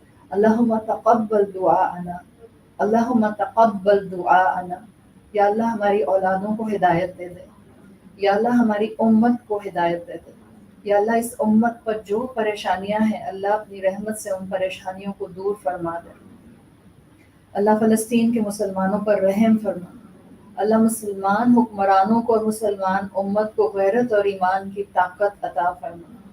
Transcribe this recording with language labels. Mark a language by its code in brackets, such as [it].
[ar] اللہم تقبل دعاءنا، اللہم تقبل دعاءنا. [ur] یا اللہ ہماری اولادوں کو ہدایت دے دے، یا اللہ ہماری امت کو ہدایت دے دے. یا اللہ اس امت پر جو پریشانیاں ہیں، اللہ اپنی رحمت سے ان پریشانیوں کو دور فرما دے. اللہ فلسطین کے مسلمانوں پر رحم فرما. اللہ مسلمان حکمرانوں کو اور مسلمان امت کو غیرت اور ایمان کی طاقت عطا فرما.